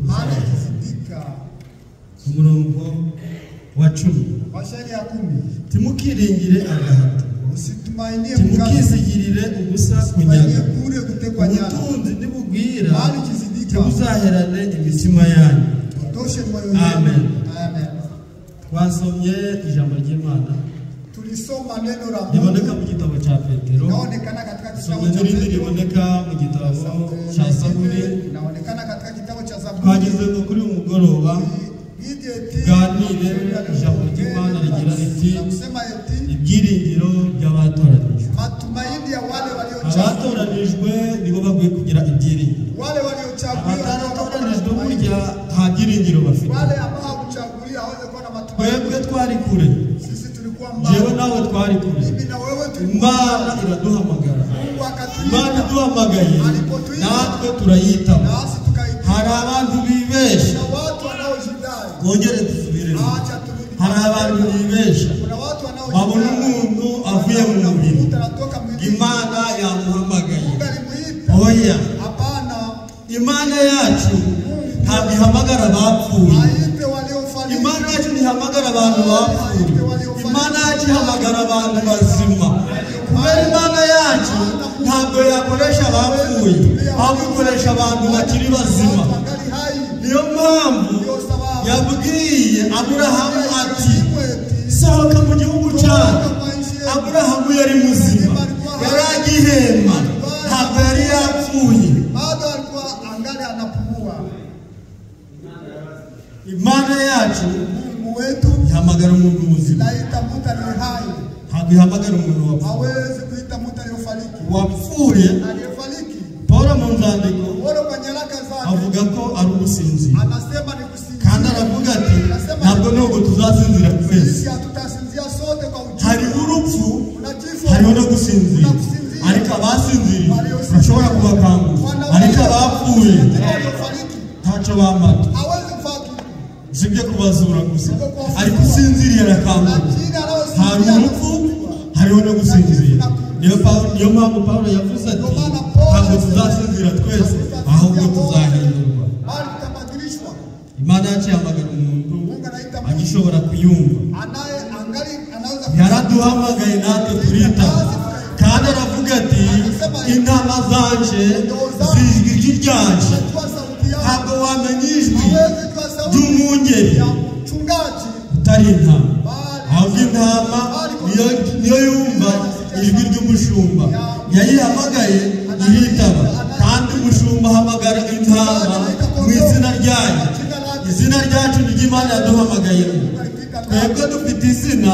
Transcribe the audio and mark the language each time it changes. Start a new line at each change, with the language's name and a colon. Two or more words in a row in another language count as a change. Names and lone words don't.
Kinyarwanda: Umurongo wa 10, timukiringire agahato, timukizigirire ubusa kunyaga. Ubutunzi nibugwira, timuzaherane imitima yanyu. Amen. twasomye ijambo ry'Imana
Swahili: tulisoma neno la Mungu
Kinyarwanda: riboneka mu gitabo cya Petero
Swahili: inaonekana katika kitabu cha
Kinyarwanda: Petero riboneka mu gitabo cya Zaburi
Swahili: inaonekana katika kitabu cha Zaburi
Kinyarwanda: twageze kuri umugoroba ganire ijambo ry'Imana rigira riti ibyiringiro by'abatoranijwe
Swahili: matumaini ya wale waliochaguliwa
Kinyarwanda: abatoranijwe nibo bakwiye kugira ibyiringiro
Swahili: wale waliochaguliwa
Kinyarwanda: abatoranijwe burya nta byiringiro bafite
Swahili: wale ambao hawakuchaguliwa hawezi kuwa na matumaini
Kinyarwanda: twebwe twari kure
Swahili: sisi tulikuwa mbali
Kinyarwanda: jewe nawe twari kure
Swahili: mimi na wewe
Kinyarwanda: Imana iraduhamagara
Swahili: Mungu akatuita
Kinyarwanda: Imana iduhamagaye natwe turayitaba
Swahili: nasi tukaita
Kinyarwanda: hari abantu bibesha
Swahili: na watu wanaojidai
Kinyarwanda: bongere dusubiremo
Swahili: acha turudi
Kinyarwanda: hari abantu bibesha
Swahili: kuna watu
Kinyarwanda: babona
Swahili: wanaojidai
Kinyarwanda: umuntu avuye mu mubiri
Swahili: anatoka mwilini
Kinyarwanda: Imana yamuhamagaye
Swahili: alimuita
Kinyarwanda: oya
Swahili: hapana
Kinyarwanda: Imana yacu ntabwo ihamagara abapfuye
Swahili: aite waliofariki
Kinyarwanda: Imana yacu ntihamagara abantu bapfuye Imana yacu ihamagara abantu bazima kubera Imana yacu ntabwo yakoresha abapfuye ahubwo ikoresha abantu bakiri bazima
Swahili: angali hai
Kinyarwanda: niyo mpamvu yabwiye Aburahamu ati sohoka mu gihugu cyawe Aburahamu yari muzima yari agihema ntabwo yari yapfuye
Swahili: bado alikuwa angali anapumua
Kinyarwanda: Imana yacu
Swahili: Mungu wetu
Kinyarwanda: ihamagara umuntu muzima
Swahili: naita mtu aliye hai
Kinyarwanda: ntabwo ihamagara umuntu wapfuye
Swahili: hawezi kuita mtu aliyefariki
Kinyarwanda: wapfuye
Swahili: aliyefariki
Kinyarwanda: Paulo mu nzandiko
Swahili: wale kwa nyaraka zake
Kinyarwanda: avuga ko ari ugusinzira
Swahili: anasema ni kusinzia
Kinyarwanda: kandi aravuga ati ntabwo nubwo tuzasinzira twese
Swahili: sisi hatutasinzia sote kwa ujumla
Kinyarwanda: hari urupfu
Swahili: kuna kifo
Kinyarwanda: hariho no gusinzira ariko abasinziriye bashobora kubakangura ariko abapfuye
Swahili: waliofariki
Kinyarwanda: ntacyo bamata
Swahili: hawezi kufaa kitu
Kinyarwanda: usibye kubazura gusa ariko usinziriye arakangura hari urupfu hariho no gusinzira niyo mpamvu Paulo yavuze ati ntabwo tuzasinzira twese ahubwo tuzahindurwa
Swahili: bali tutabadilishwa
Kinyarwanda: Imana yacu ihamagara umuntu
Swahili: Mungu anaita mtu
Kinyarwanda: agishobora kuyumva
Swahili: anaye angali anaweza
Kinyarwanda: yaraduhamagaye natwe turitaba kandi aravuga ati intama zanje zizwi ijwi ryanje
Swahili: kutoa sauti yake
Kinyarwanda: ntabwo wamenya ijwi
Swahili: hawezi kutoa sauti
Kinyarwanda: ry'umwungeri
Swahili: ya mchungaji
Kinyarwanda: utari intama ahubwo intama niyo yumva ijwi ry'umushumba yayihamagaye iritaba kandi umushumba ahamagara intama mu izina ryayo izina ryacu ni ry'Imana yaduhamagayemo twebwe dufite izina